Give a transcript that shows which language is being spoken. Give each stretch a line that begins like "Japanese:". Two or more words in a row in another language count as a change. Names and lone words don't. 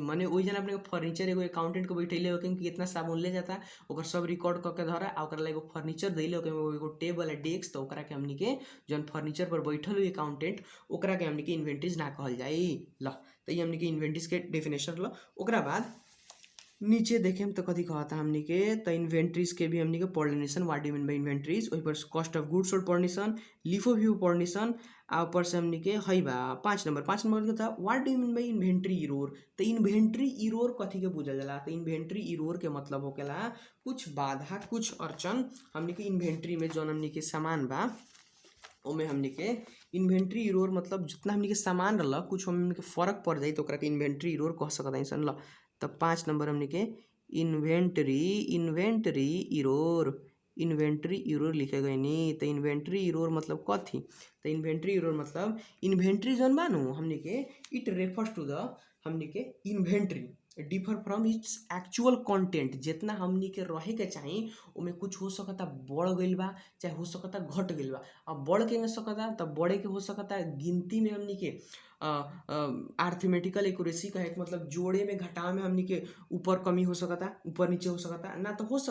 Bhojpuri: माने ओइ जन अपने के फर्नीचर एगो अकाउंटेंट को बैठैले होके कि कितना साबुन ले जाता, ओकर सब रिकॉर्ड करके धरा आ ओकरा ला एगो फर्नीचर दैले होके एगो टेबल है डेस्क, तो ओकरा के हमनी के जौन फर्नीचर पर बैठल हुई अकाउंटेंट ओकरा के हमनी के इन्वेंटरीज ना कहल जाई। ल तो ये हमनी के इन्वेंटरीज के डेफिनेशन ल। ओकरा बाद नीचे देखेम तो कथी कहता हमनी के, तो इन्वेंटरीज के भी हमनी के पढ़निसन,
English: what do you mean by inventories,
Bhojpuri: ओहि पर
English: cost of goods sold
Bhojpuri: पढ़निसन, लिफो व्यू पढ़निसन, आ ऊपर से हमनी के हई बा 5 नंबर के था
English: what do you mean by inventory error.
Bhojpuri: तो
English: inventory error
Bhojpuri: कथी के बुझल जाला, तो
English: inventory error
Bhojpuri: के मतलब होकेला कुछ बाधा कुछ अड़चन हमनी के इन्वेंटरी में जौन हमनी के सामान बा ओमे हमनी के
English: inventory error
Bhojpuri: मतलब जितना हमनी के सामान रहल कुछ हमनी के फर्क पड़ जाई तो ओकरा के
English: inventory error
Bhojpuri: कह सकत सन। ल तब 5 नंबर हमनी के
English: inventory error
Bhojpuri: लिखे गए नी। तो
English: inventory error
Bhojpuri: मतलब कथी, तो
English: inventory error
Bhojpuri: मतलब इन्वेंटरी जौन बा नु हमनी के
English: it refers to the
Bhojpuri: हमनी के
English: inventory differ from its actual content,
Bhojpuri: जितना हमनी के रहे के चाही ओमे कुछ हो सकता बढ़ गइल बा चाहे हो सकता घट गइल बा। अब बढ़ के में सकता तब बढ़े के हो सकता गिनती में हमनी के
English: arithmetical accuracy
Bhojpuri: कहे के मतलब जोड़े में घटाव में हमनी के ऊपर कमी हो सकता ऊपर नीचे हो सकता, ना तो हो